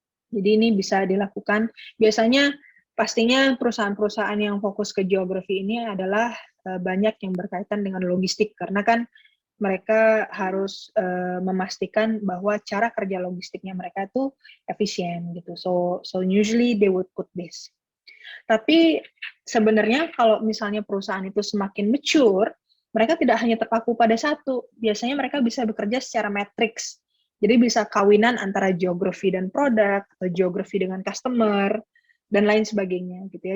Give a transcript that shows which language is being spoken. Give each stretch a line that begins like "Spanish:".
Indonesian: Jadi ini bisa dilakukan. Biasanya pastinya perusahaan-perusahaan yang fokus ke geografi ini adalah banyak yang berkaitan dengan logistik, karena kan mereka harus memastikan bahwa cara kerja logistiknya mereka itu efisien gitu.
English: So usually they would put this.
Indonesian: Tapi sebenarnya kalau misalnya perusahaan itu semakin mature, mereka tidak hanya terpaku pada satu. Biasanya mereka bisa bekerja secara matriks. Jadi bisa kawinan antara geografi dan produk, atau geografi dengan customer, dan lain sebagainya gitu ya.